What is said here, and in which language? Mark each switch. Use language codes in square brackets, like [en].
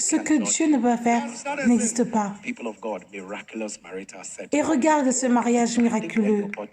[fr] Ce que Dieu ne peut pas faire n'existe pas. [en] People of God, miraculous marital sex. [fr] Et regarde ce mariage miraculeux.